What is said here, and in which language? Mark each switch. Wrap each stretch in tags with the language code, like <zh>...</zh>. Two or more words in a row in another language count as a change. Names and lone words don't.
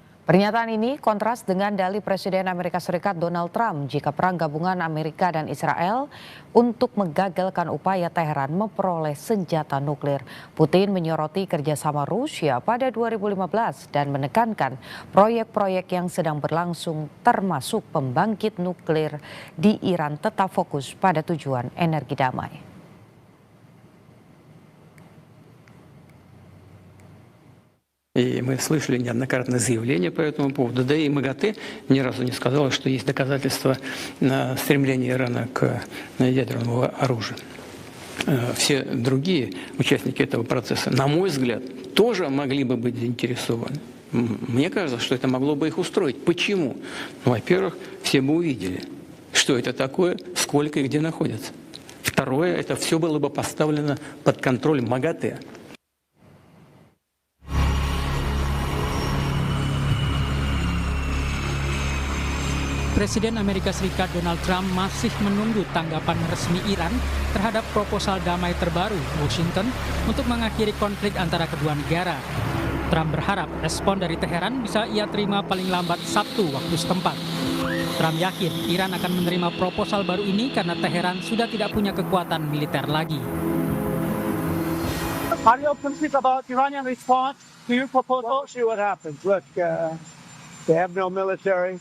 <id>Pernyataan ini kontras dengan dalih Presiden Amerika Serikat Donald Trump jika perang gabungan Amerika dan Israel untuk menggagalkan upaya Teheran memperoleh senjata nuklir. Putin menyoroti kerjasama Rusia pada 2015 dan menekankan proyek-proyek yang sedang berlangsung termasuk pembangkit nuklir di Iran tetap fokus pada tujuan energi damai.</id> <ru>И мы слышали неоднократно заявления по этому поводу. Да и МАГАТЭ ни разу не сказала, что есть доказательства стремления Ирана к ядерному оружию. Все другие участники этого процесса, на мой взгляд, тоже могли бы быть заинтересованы. Мне кажется, что это могло бы их устроить. Почему? Ну, во-первых, все бы увидели, что это такое, сколько и где находится. Второе, это все было бы поставлено под контроль МАГАТЭ.</ru> <id>Presiden Amerika Serikat Donald Trump masih menunggu tanggapan resmi Iran terhadap proposal damai terbaru Washington untuk mengakhiri konflik antara kedua negara. Trump berharap respon dari Teheran bisa ia terima paling lambat Sabtu waktu setempat. Trump yakin Iran akan menerima proposal baru ini karena Teheran sudah tidak punya kekuatan militer lagi.</id> <en>Are you optimistic about Iranian response to your proposal? See what happens. Look, they have no military.</en>